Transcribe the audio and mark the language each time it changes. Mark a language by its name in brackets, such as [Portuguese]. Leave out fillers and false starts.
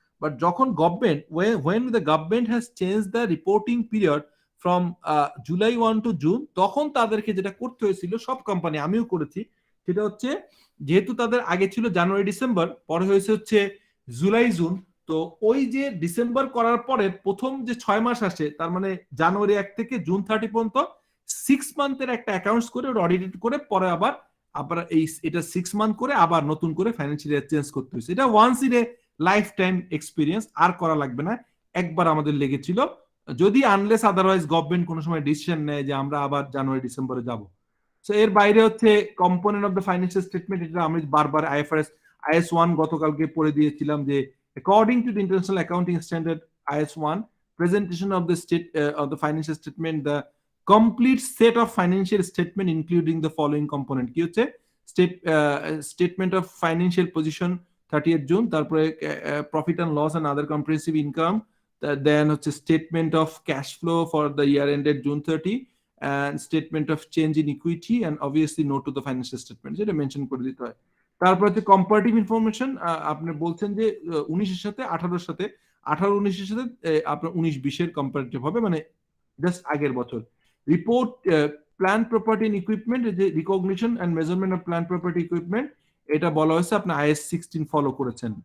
[Bangla] But যখন government [English] when the government has changed the reporting period from July 1 to June, [Bangla] তখন তাদেরকে যেটা করতে হয়েছিল, সব কোম্পানি, আমিও করেছি, সেটা হচ্ছে যেহেতু তাদের আগে ছিল জানুয়ারি ডিসেম্বর, পরে হয়েছে হচ্ছে জুলাই জুন, তো ওই যে ডিসেম্বর করার পরে প্রথম যে 6 মাস আসে, তার মানে জানুয়ারি 1 থেকে জুন 30 পর্যন্ত 6 মান্থের একটা অ্যাকাউন্টস করে অডিট করে পরে আবার এটা 6 মান্থ করে আবার নতুন করে ফাইন্যান্সিয়াল ইয়ার চেঞ্জ করতে হয়েছে। এটা once in a life time experience, আর করা লাগবে না, একবার আমাদের লেগেছিল, যদি আনলেস আদারওয়াইজ গভর্নমেন্ট কোনো সময় ডিসিশন নেয় যে আমরা আবার জানুয়ারি ডিসেম্বরে যাব। সো এর বাইরে হচ্ছে component of the financial statement, এটা আমি বারবার IAS 1 গতকালকে পড়ে দিয়েছিলাম যে [English] according to the international accounting standard IAS 1, presentation of the financial statement, the complete set of financial statement including the following component, [Bangla] কি হচ্ছে [English] statement of financial position 30th June, তারপরে profit and loss and other comprehensive income, then হচ্ছে statement of cash flow for the year ended June 30, and statement of change in equity, and obviously note to the financial statement, [Bangla] যেটা mention করে দিতে হয়। তারপর হচ্ছে comparative information, আপনি বলছেন যে 19-এর সাথে 18-এর সাথে, 18-19-এর সাথে আপনার 19-20-এর কম্পারেটিভ হবে, মানে জাস্ট আগের বছর। Report plan property and equipment, যে recognition and measurement of plan property equipment, এটা বলা হয়েছে আপনি IAS 16 ফলো করেছেন।